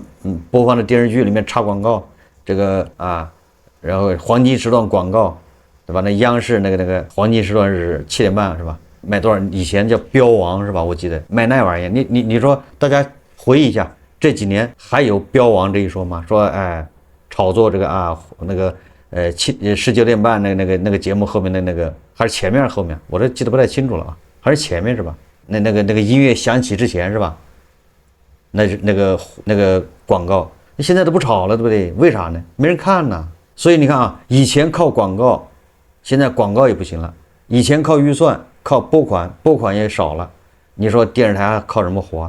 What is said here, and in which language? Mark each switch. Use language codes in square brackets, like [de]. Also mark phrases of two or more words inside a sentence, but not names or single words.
[zh] 播放的電視劇裡面插廣告，這個然後黃金時段廣告，對吧？那央視那個黃金時段是7點半是吧？賣多少？以前叫標王是吧？我記得賣那玩意兒，你說大家回憶一下，這幾年還有標王這一說嗎？說炒作這個那個19點半那個節目後面的那個還是前面後面，我這記得不太清楚了啊，還是前面是吧？那個音樂響起之前是吧？那個廣告現在都不炒了，對不對？為啥呢？沒人看呢。所以你看以前靠廣告，現在廣告也不行了。以前靠預算。靠撥款也少了，你說電視台還靠什麼活？